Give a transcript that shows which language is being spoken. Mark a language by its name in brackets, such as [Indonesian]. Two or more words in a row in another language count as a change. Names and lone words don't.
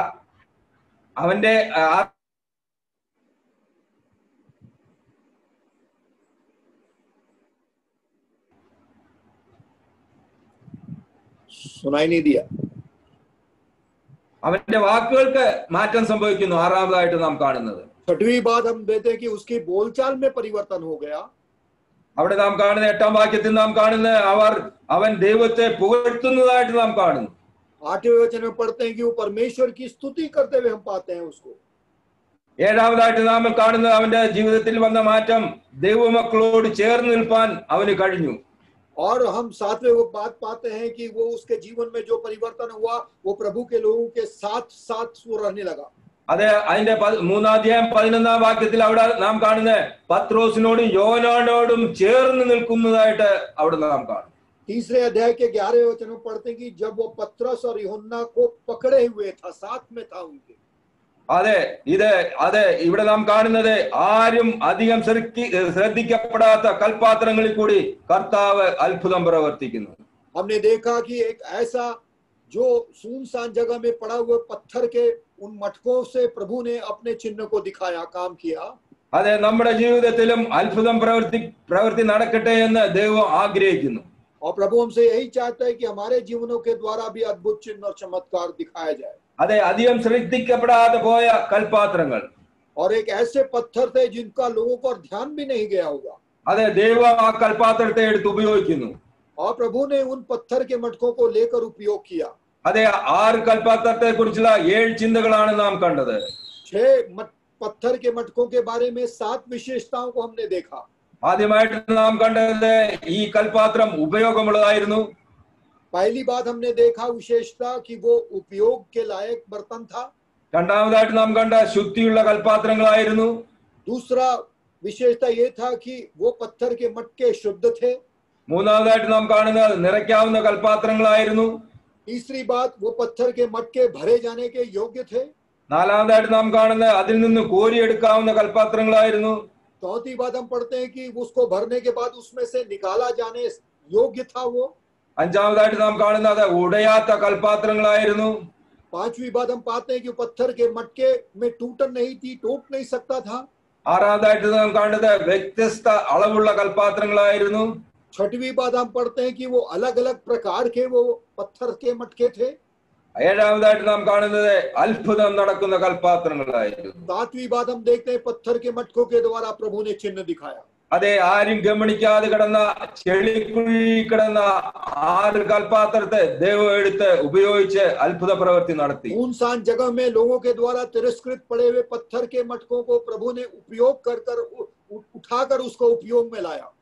[Malayalam] അവന്റെ [Hindi] सुनाई नहीं दिया। [Malayalam] അവന്റെ വാക്കുകൾക്ക് മാറ്റം സംഭവിക്കുന്നു. ആറാമതായിട്ട് നാം കാണുന്നത് [Hindi] छठवीं बात हम देते हैं कि उसकी बोलचाल में परिवर्तन हो गया। [Malayalam] അവിടെ നാം കാണുന്ന 8-ാം വാക്യത്തിൽ നാം കാണുന്ന അവൻ ദൈവത്തെ പുകഴ്ത്തുന്നതായിട്ട് നാം കാണുന്നു. [Hindi] 8वें वचन में पढ़ते हैं कि वो परमेश्वर की स्तुति करते हुए हम पाते हैं उसको। [Malayalam] 7-ാമതായിട്ട് നാം കാണുന്നത് അവന്റെ ജീവിതത്തിൽ വന്ന മാറ്റം ദൈവമക്കളോട് ചേർന്ന് നിൽപ്പാൻ അവന് കഴിഞ്ഞു. [Hindi] और हम 7वें वो बात पाते हैं कि वो उसके जीवन में जो परिवर्तन हुआ वो प्रभु के लोगों के साथ साथ वो रहने लगा। [Malayalam] അതെ, അതിന്റെ 3-ാം അധ്യായം 11-ാം വാക്യത്തിൽ അവിടെ നാം കാണുന്നത് പത്രോസിനോടും യോഹന്നാനോടും ചേർന്ന് നിൽക്കുന്നതായിട്ട് അവിടെ നാം കാണും. [Hindi] तीसरे अध्याय के 11वें वचन में पढ़ते हैं कि जब वो पतरस और यूहन्ना को पकड़े हुए था, साथ में था उनके। [Malayalam] അതെ ഇവിടെ നാം കാണുന്നത് ആരും അധികം ശ്രദ്ധിക്കപ്പെടാത്ത കൽപാത്രങ്ങളിൽ കൂടി കർത്താവ് അത്ഭുതം പ്രവർത്തിക്കുന്നു. [Hindi] हमने देखा कि एक ऐसा जो सुनसान जगह में पड़ा हुआ पत्थर के उन मटकों से प्रभु ने अपने चिन्ह को दिखाया, काम किया। [Malayalam] അതെ, നമ്മുടെ ജീവിതത്തിലും അത്ഭുതം പ്രവൃത്തി നടക്കട്ടെ എന്ന് ദൈവം ആഗ്രഹിക്കുന്നു. [Hindi] और प्रभु हमसे यही चाहता है कि हमारे जीवनों के द्वारा भी अद्भुत चिन्ह और चमत्कार दिखाया जाए। [Malayalam] അതെ, അധികം ശ്രദ്ധിക്കപ്പെടാതെ പോയ കൽപാത്രങ്ങൾ, [Hindi] और एक ऐसे पत्थर थे जिनका लोगों पर ध्यान भी नहीं गया होगा। [Malayalam] അതെ, ദൈവം ആ കൽപാത്രത്തെ എടുത്ത് ഉപയോഗിക്കുന്നു. [Hindi] और प्रभु ने उन पत्थर के मटकों को लेकर उपयोग किया। [Malayalam] അതെ, 6 കൽപാത്രത്തെ കുറിച്ചുള്ള 7 ചിന്തകളാണ് നാം കണ്ടത്. [Hindi] 6 पत्थर के मटकों के बारे में 7 विशेषताओं को हमने देखा। [Malayalam] ആദ്യമായിട്ട് നാം കണ്ടത് ഈ കൽപാത്രം ഉപയോഗമുള്ളതായിരുന്നു. [Hindi] पहली बात हमने देखा विशेषता कि वो उपयोग के लायक बर्तन था। [Malayalam] രണ്ടാമതായിട്ട് നാം കണ്ട ശുദ്ധിയുള്ള കൽപാത്രങ്ങളായിരുന്നു. [Hindi] दूसरा विशेषता ये था कि वो पत्थर के मटके शुद्ध थे। [Malayalam] മൂന്നാമതായിട്ട് നാം കാണുന്നത് നിറയ്ക്കാവുന്ന കൽപാത്രങ്ങളായിരുന്നു. [Hindi] तीसरी बात वो पत्थर के मटके भरे जाने के योग्य थे। [Malayalam] നാലാമതായിട്ട് നാം കാണുന്നത് അതിൽ നിന്ന് കോരിയെടുക്കാവുന്ന കൽപാത്രങ്ങളായിരുന്നു. [Hindi] चौथी बात हम पढ़ते हैं कि उसको भरने के बाद उसमें से निकाला जाने योग्य था वो। [Malayalam] അഞ്ചാമതായിട്ട് നാം കാണുന്നത് ഉടയാത്ത കൽപാത്രങ്ങളായിരുന്നു. [Hindi] पांचवी बात हम पाते हैं कि पत्थर के मटके में टूटन नहीं थी, टूट नहीं सकता था। [Malayalam] ആറാമതായിട്ട് നാം കാണുന്നത് വ്യത്യസ്ത അളവുള്ള കൽപാത്രങ്ങളായിരുന്നു. [Hindi] छठवीं बात हम पढ़ते हैं कि वो अलग अलग प्रकार के वो पत्थर के मटके थे। [Malayalam] ഏഴാമതായിട്ട് നാം കാണുന്നത് അത്ഭുതം നടക്കുന്ന കൽപാത്രങ്ങളായിരുന്നു. [Hindi] सातवीं बात हम देखते हैं पत्थर के मटकों के द्वारा प्रभु ने चिन्ह दिखाया। [Malayalam] അതെ, ആരും ഗമനിക്കാതെ കിടന്ന ചെളിക്കുഴി കിടന്ന 6 കൽപാത്രത്തെ ദൈവം എടുത്ത് ഉപയോഗിച്ച് അത്ഭുത പ്രവൃത്തി നടത്തി. [Hindi] सुनसान जगह में लोगों के द्वारा तिरस्कृत पड़े हुए पत्थर के मटकों को प्रभु ने उपयोग कर उठाकर उसको उपयोग में लाया।